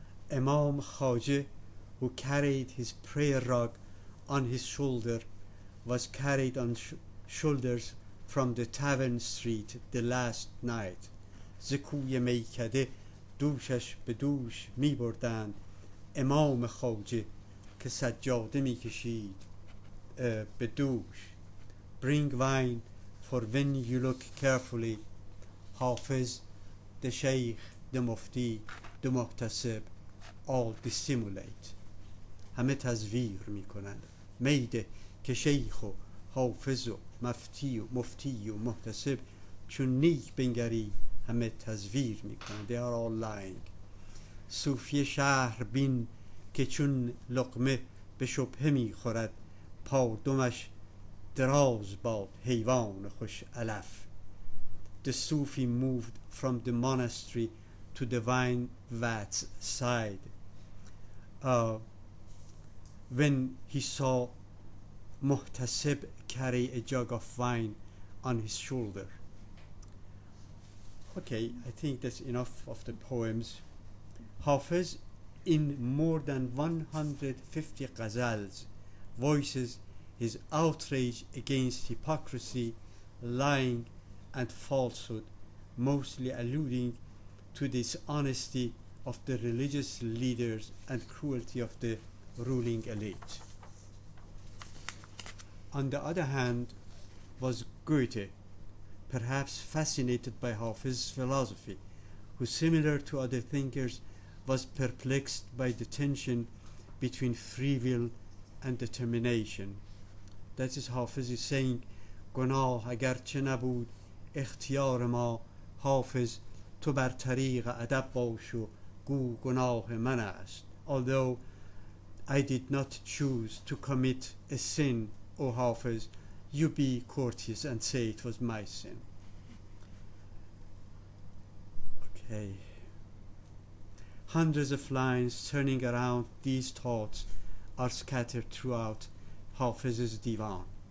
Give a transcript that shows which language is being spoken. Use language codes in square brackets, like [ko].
[en] Imam Khaja, who carried his prayer rug on his shoulder, was carried on shoulders from the tavern street the last night. [fa] ز کوی میکده دوشش به دوش می بردند امام خواجه که سجاده می کشید به دوش. [en] Bring wine, for when you look carefully Hafez, the Sheikh, the Mufti, the Muhtasib, all dissimulate. [fa] همه تزویر میکنند. میده که شیخ و حافظ و مفتی و محتسب چون نیک بنگری همه تزویر میکنند. [en] They are all lying. [fa] صوفی شهر بین که چون لقمه به شبهه میخورد پادمش دراز باد حیوان خوش علف. [en] The Sufi moved from the monastery to the wine vat's side when he saw Muhtasib carry a jug of wine on his shoulder. Okay, I think that's enough of the poems. Hafez, in more than 150 ghazals, voices his outrage against hypocrisy, lying, and falsehood, mostly alluding to the dishonesty of the religious leaders and cruelty of the ruling elite. On the other hand was Goethe, perhaps fascinated by Hafez's philosophy, who, similar to other thinkers, was perplexed by the tension between free will and determination. That is, Hafez is saying, [fa] گناه اگرچه نبود اختیار ما حافظ تو بر طریق ادب باش و گو گناه من است. [en] Although I did not choose to commit a sin, O Hafez, you be courteous and say it was my sin. Okay. Hundreds of lines turning around these thoughts are scattered throughout Hafez's Divan.